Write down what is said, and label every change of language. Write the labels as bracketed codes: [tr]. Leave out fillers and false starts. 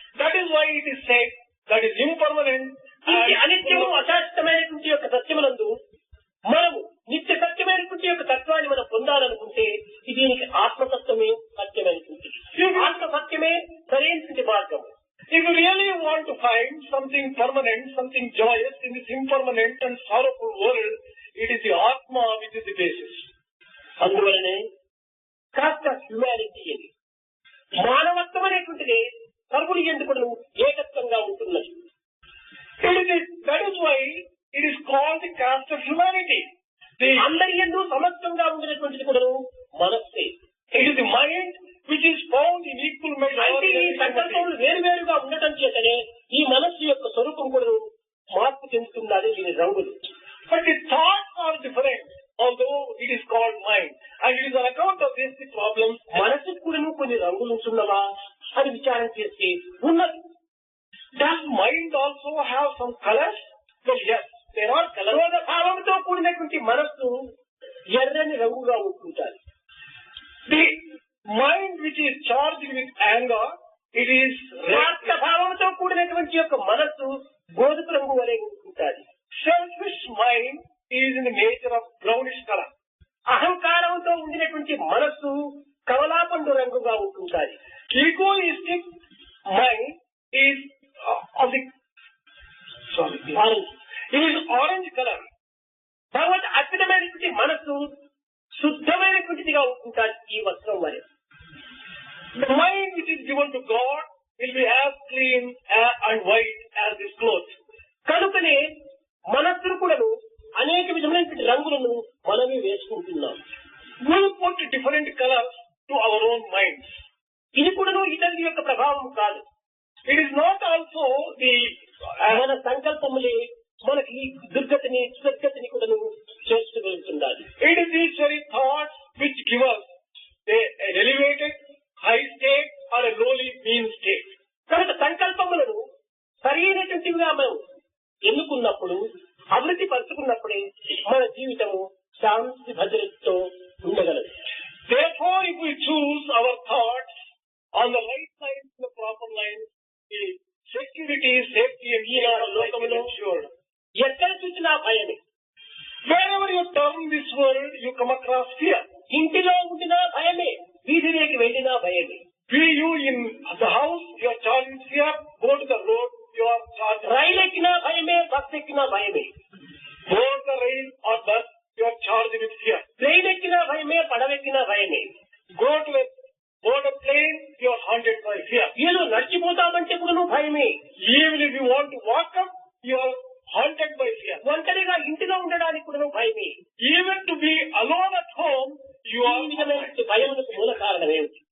[en] That is why it is said that is impermanent. [te] ఈ అనిత్యము, అశాశ్వతమైనటువంటి యొక్క సత్యమునందు మనము నిత్య సత్యమైనటువంటి యొక్క తత్వాన్ని మనం పొందాలనుకుంటే దీనికి ఆత్మతత్వమే సత్యమైనటువంటి. ఆత్మ సత్యమే సరైనటువంటి మార్గం. [en] If you really want to find something permanent, something joyous in this impermanent and sorrowful world, it is the Atma which is the basis. [te] అందువలనే కాస్త హ్యుమానిటీ అని మానవత్వం అనేటువంటిది సర్వుడి ఎందుకు ఏకత్వంగా ఉంటున్నది. [en] That is why it is called the caste of humanity. [te] అందరి యందు సమత్వంగా ఉండినటువంటిది కూడా మనస్సే. [en] It is the mind which is found in equal measure. [te] అంటే ఈ సంకల్పములు వేరువేరుగా ఉండటం చేతనే ఈ మనస్సు యొక్క స్వరూపం కూడా మార్పు చెందుతున్నది. దీని రంగులు. [en] But the thoughts are different, although it is called mind. And it is on account of this the problems. [te] మనస్సుకు కూడా కొన్ని రంగులు ఉంటున్నవా అని విచారం చేస్తే ఉన్నది. [en] Does mind also have some colors? Well, yes, there are colors. [te] క్రోధ భావంతో కూడినటువంటి మనస్సు ఎర్రని రంగుగా ఉంటుంటారు. [en] The mind which is charged with anger, it is [te] స్వార్థ భావంతో కూడినటువంటి యొక్క మనస్సు గోధుమ రంగు వలె ఉంటుంటారు. [en] selfish mind is in the nature of brownish color. [te] అహంకారంతో ఉండినటువంటి మనస్సు కమలాపండు రంగుగా ఉంటుంటారు. [en] Egoistic mind is of the orange. it is orange color. [te] తర్వాత అద్భుతమైనటువంటి మనస్సు శుద్ధమైనటువంటిదిగా ఉంటుంటారు. ఈ వస్త్రం వలె [en] The mind which is given to God will be as clean and white as this cloth. [te] కనుకనే మనస్సును కూడా అనేక విధమైనటువంటి రంగులను మనమే వేసుకుంటున్నాం. [en] We put different colors to our own minds. [te] ఇది కూడా ఇతరుల యొక్క ప్రభావం కాదు. [en] It is not also the [te] మన సంకల్పములే మనకి దుర్గతిని, సద్గతిని కూడా చేర్చగలుగుతుండాలి. [en] it is these very thoughts which give us an elevated high state or a lowly mean state. [te] కనుక సంకల్పములను సరైనటువంటివిగా మనం ఎన్నుకున్నప్పుడు, అభివృద్ధి పరుచుకున్నప్పుడే మన జీవితము శాంతి భద్రతతో ఉండగలదు. [en] Therefore, if we choose our thoughts on the right lines, the proper lines, the security, safety and [te] ఈ లోకములో [en] ensured. [te] ఎక్కడ చూసినా భయమే. [en] Wherever you turn this world, you come across fear. [te] ఇంటిలో ఉండినా భయమే, వీధిలోకి వెళ్ళినా భయమే. [en] Be you in the house, you are charged with fear. Go to the road, you are charged. [te] రైలు ఎక్కినా భయమే, బస్ ఎక్కినా భయమే. [en] Board the rail or bus, you are charged with fear. [te] Train ఎక్కినా భయమే, పడవెక్కినా భయమే. [en] Go to a board a plane, you are haunted by fear. [te] వీళ్ళు నడిచిపోతామంటే కూడా భయమే. [en] Even if you want to walk up, you are haunted by fear. [te] ఒంటరిగా ఇంటిలో ఉండడానికి కూడా భయమే. [en] Even to be alone at home, you [te] ఈ [en] are [te] విధమైనటువంటి భయములకు మూల కారణం ఏమిటి?